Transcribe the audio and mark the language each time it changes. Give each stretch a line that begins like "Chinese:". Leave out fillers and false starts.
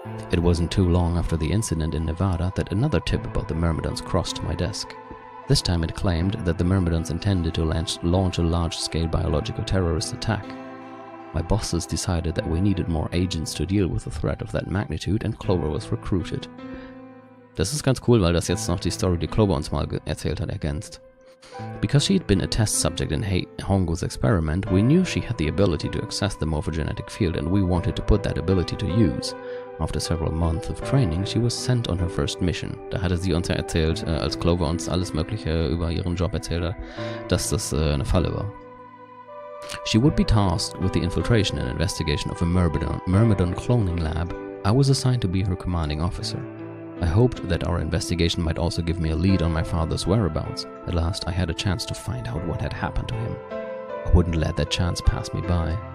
English: It wasn't too long after the incident in Nevada that another tip about the Myrmidons crossed my desk. This time it claimed that the Myrmidons intended to launch a large-scale biological terrorist attack. My bosses decided that we needed more agents to deal with a threat of that magnitude, and Clover was recruited.
German: Das ist ganz cool, weil das jetzt noch die Story, die Clover uns mal erzählt hat, ergänzt.
English: Because she had been a test subject in Hongo's experiment, we knew she had the ability to access the morphogenetic field, and we wanted to put that ability to use. After several months of training, she was sent on her first mission.
German: Da hatte sie uns ja erzählt, als Clover uns alles Mögliche über ihren Job erzählt hat, dass das eine Falle war.
English: She would be tasked with the infiltration and investigation of a Myrmidon cloning lab. I was assigned to be her commanding officer. I hoped that our investigation might also give me a lead on my father's whereabouts. At last, I had a chance to find out what had happened to him. I wouldn't let that chance pass me by.